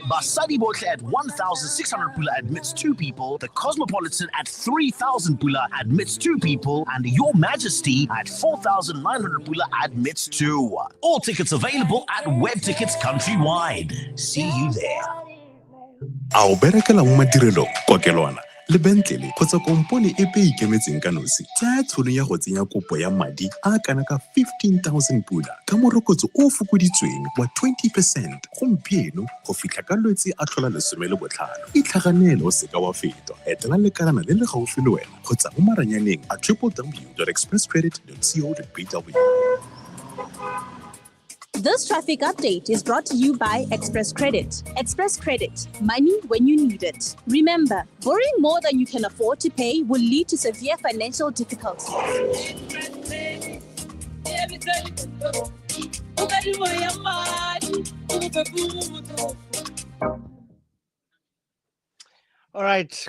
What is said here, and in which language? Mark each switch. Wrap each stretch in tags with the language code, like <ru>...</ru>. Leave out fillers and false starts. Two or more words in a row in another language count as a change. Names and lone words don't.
<en>Basadi Botle at 1,600 pula admits two people. The Cosmopolitan at 3,000 pula admits two people. And Your Majesty at 4,900 pula admits two. All tickets available at Web Tickets countrywide. See you there.</en> <tn>A o berekela mo madirelong kokelwana lebentlele kgotsa kompone epe e ikemetseng ka nosi tsaya tšhono ya go tsenya kopo ya madi a kana ka 15,000 pula ka morokotso o fokoditsweng wa 20% gompieno go fitlha ka lwetse a tlhola 15. Itlhaganele o seka wa fetwa, etela lekalana le le gaufi le wena kgotsa mo maranyaneng a www.expresscredit.co.bw.</tn> <en>This traffic update is brought to you by Express Credit. Express Credit, money when you need it. Remember, borrowing more than you can afford to pay will lead to severe financial difficulties. All right.</en>